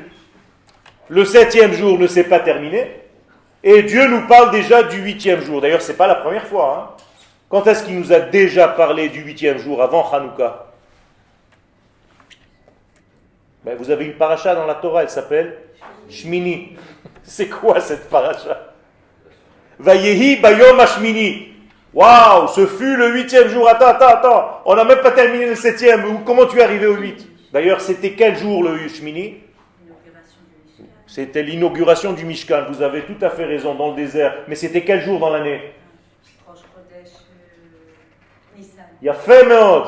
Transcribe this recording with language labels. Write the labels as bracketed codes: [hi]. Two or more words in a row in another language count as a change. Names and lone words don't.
[fr] Le 7e jour ne s'est pas terminé. Et Dieu nous parle déjà du 8e jour. D'ailleurs, ce n'est pas la première fois. Quand est-ce qu'il nous a déjà parlé du 8e jour, avant Hanouka? Vous avez une paracha dans la Torah, elle s'appelle Shmini. C'est quoi cette paracha? [he] ויהי ביום השמיני. [fr] Waouh, ce fut le 8e jour. Attends. On n'a même pas terminé le 7e. Comment tu es arrivé au 8? D'ailleurs, c'était quel jour le Shmini? C'était l'inauguration du Mishkan. Vous avez tout à fait raison, dans le désert. Mais c'était quel jour dans l'année? [he] יפה מאד.